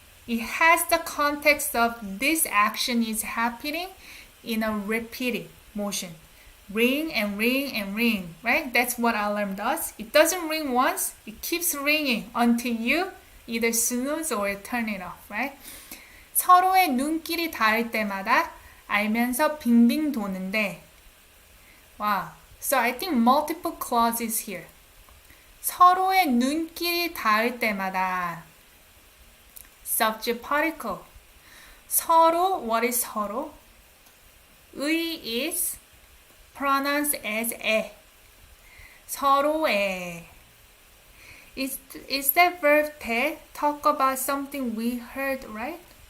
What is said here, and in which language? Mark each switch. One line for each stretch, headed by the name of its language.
English: it has the context of this action is happening in a repeated motion. Ring and ring and ring, right? That's what alarm does. It doesn't ring once, it keeps ringing until you either snooze or turn it off, right?
Korean: 서로의 눈길이 닿을 때마다 알면서 빙빙 도는데 wow.
English: So I think multiple clauses here.
Korean: 서로의 눈길이 닿을 때마다
English: subject particle. 서로, what is 서로? 의 is pronounced as 에. 서로의. Is that verb 대? Talk about something we heard, right?